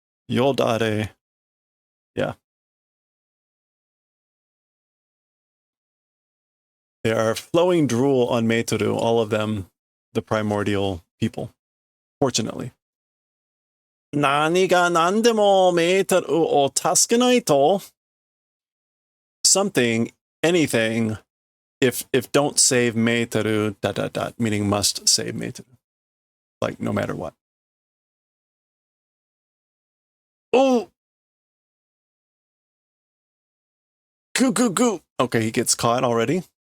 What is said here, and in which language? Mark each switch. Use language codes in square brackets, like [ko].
[en] Yodare. Yeah. They are flowing drool on Meiteru, all of them, the primordial people. Fortunately. [ja] 何が何でもメーテルを助けないと [en] something, anything if don't save meiteru ... meaning must save meiteru, like no matter what. Oh, goo. Okay, he gets caught already.